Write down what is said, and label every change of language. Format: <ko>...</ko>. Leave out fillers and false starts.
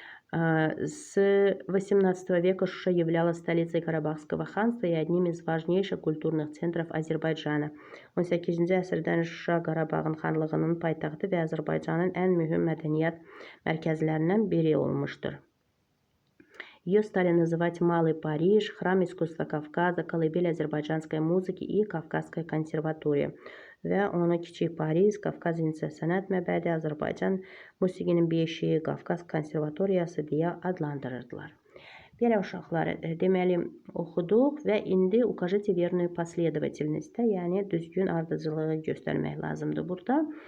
<ru>С XVIII века Шуша являлась столицей Карабахского ханства и одним из важнейших культурных центров Азербайджана.</ru> <az>18-ci əsrdən Şuşa Qarabağın xanlığının paytaxtı və Azərbaycanın ən mühüm mədəniyyət mərkəzlərindən biri olmuşdur.</az> <ru>Ее стали называть Малый Париж, Храм искусства Кавказа, колыбель азербайджанской музыки и Kafkaskaya konservatoriya.</ru> <az>Və onu Kiçik Paris, Qafqaz İncəsənət Məbədi, Azərbaycan musiqinin beşiği, Qafqaz konservatoriyası deyə adlandırırdılar. Belə uşaqlar, deməli, oxuduq və indi</az> <ru>укажите верную последовательность,</ru> <az>yəni düzgün ardıcılığı göstərmək lazımdır burada.</az>